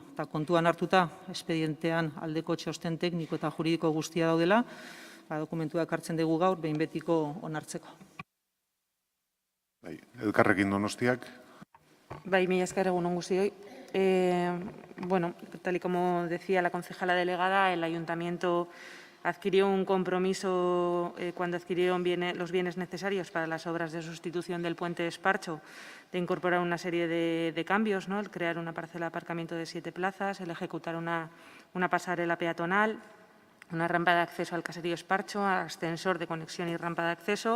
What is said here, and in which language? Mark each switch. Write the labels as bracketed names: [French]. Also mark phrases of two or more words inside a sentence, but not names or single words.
[Basque] Eta kontuan hartuta espedientean aldeko txosten tekniko eta juridiko guztia daudela, dokumentuak hartzen dugu gaur behin betiko onartzeko. Elkarrekin Donostiak. Bai, mila esker egun on guztioi. [Spanish] Bueno, tal y como decía la concejala delegada, el ayuntamiento adquirió un compromiso cuando adquirieron los bienes necesarios para las obras de sustitución del puente de Esparcho, de incorporar una serie de cambios, ¿no? El crear una parcela de aparcamiento de 7 plazas, el ejecutar una pasarela peatonal, una rampa de acceso al caserío Esparcho, ascensor de conexión y rampa de acceso.